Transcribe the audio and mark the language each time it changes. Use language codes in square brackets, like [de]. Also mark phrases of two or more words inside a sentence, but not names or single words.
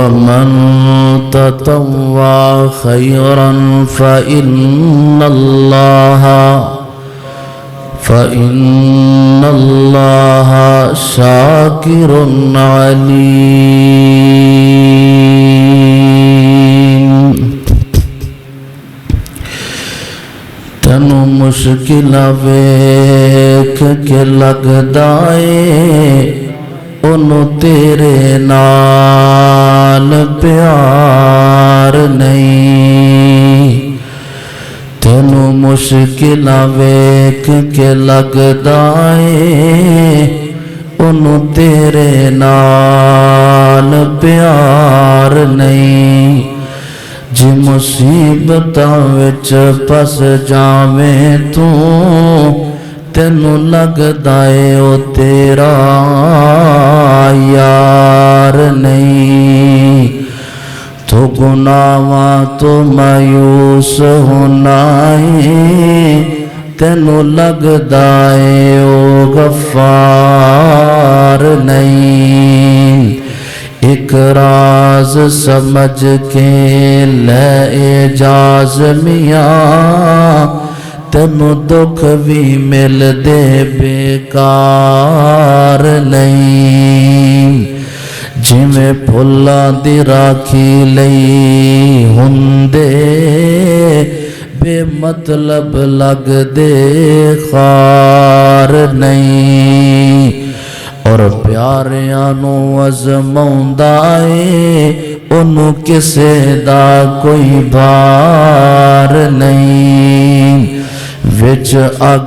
[ar] ومن تطوع خيرا فإن الله شاكر عليم تینوں [pa] مشکل ویکھ کے لگدا اے انہوں تیرے نال پیار نہیں تینوں مشکل ویکھ کے لگدا اے انہوں تیرے نال پیار نہیں جی مصیبتاں وچ پس جاویں تو تینوں لگدا اے او تیرا یار نہیں تو گناہاں تو مایوس ہونا اے تینوں لگدا اے او غفار نہیں ایک راز سمجھ کے لے اعجاز میاں تینوں دکھ بھی مل دے بیکار نہیں جویں پھلاں دی راکھی لئی ہوندے بے مطلب لگ دے خار نہیں اور پیاریاں نو ازماؤندا اے انہوں کسے دا کوئی بار نہیں وچ اگ